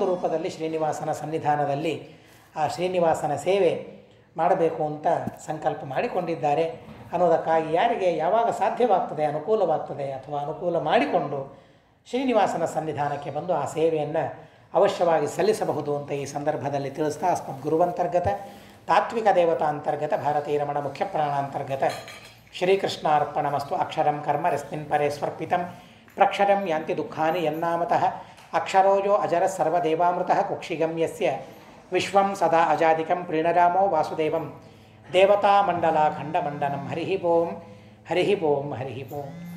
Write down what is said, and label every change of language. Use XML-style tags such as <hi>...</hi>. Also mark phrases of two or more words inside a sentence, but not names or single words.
<kn>ರೂಪದಲ್ಲಿ ಶ್ರೀನಿವಾಸನ ಸನ್ನಿಧಾನದಲ್ಲಿ ಆ ಶ್ರೀನಿವಾಸನ ಸೇವೆ ಮಾಡಬೇಕು ಅಂತ ಸಂಕಲ್ಪ ಮಾಡಿಕೊಂಡಿದ್ದಾರೆ ಅನ್ನೋದಕ್ಕಾಗಿ ಯಾರಿಗೆ ಯಾವಾಗ ಸಾಧ್ಯವಾಗ್ತದೆ, ಅನುಕೂಲವಾಗ್ತದೆ ಅಥವಾ ಅನುಕೂಲ ಮಾಡಿಕೊಂಡು ಶ್ರೀನಿವಾಸನ ಸನ್ನಿಧಾನಕ್ಕೆ ಬಂದು ಆ ಸೇವೆಯನ್ನು ಅವಶ್ಯವಾಗಿ ಸಲ್ಲಿಸಬಹುದು ಅಂತ ಈ ಸಂದರ್ಭದಲ್ಲಿ ತಿಳಿಸ್ತಾ,</kn> <sa>ಅಸ್ಮದ್ ಗುರುವಂತರ್ಗತ ತಾತ್ವಿಕ ದೇವತಾ ಅಂತರ್ಗತ ಭಾರತೀಯ ರಮಣ ಮುಖ್ಯ ಪ್ರಾಣಾಂತರ್ಗತ ಶ್ರೀಕೃಷ್ಣಾರ್ಪಣಮಸ್ತು. ಅಕ್ಷರಂ ಕರ್ಮ ರಸ್ಮಿನ್ ಪರೇ ಸ್ವರ್ಪಿತಂ ಪ್ರಕ್ಷರಂ ಯಾಂತಿ ದುಃಖಾನಿ ಯನ್ನಾಮತಃ ಅಕ್ಷರೋಜೋ ಅಜರ ಸರ್ವದೇವಾಮೃತಃ ಕುಕ್ಷಿಗಮ್ಯಸ್ಯ ವಿಶ್ವಂ ಸದಾ ಅಜಾದಿಕಂ ಪ್ರೀಣರಾಮೋ ವಾಸುದೇವಂ ದೇವತಾಮಂಡಲಾಖಂಡಮಂಡನಂ. ಹರಿ ಓಂ ಹರಿ ಓಂ ಹರಿ ಓಂ.</sa>